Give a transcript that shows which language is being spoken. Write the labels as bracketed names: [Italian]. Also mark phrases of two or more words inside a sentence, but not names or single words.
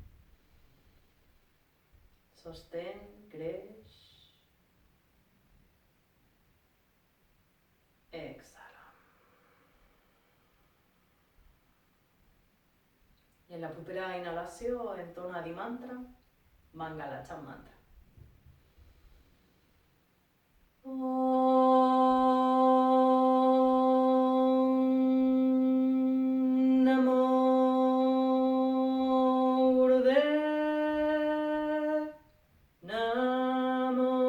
[Catalan] Sostén, creix. Exhala. I en la propera inhalació entona Adi Mantra, Mangala Chant Mantra. [Punjabi] Namo Gurudev, Namo.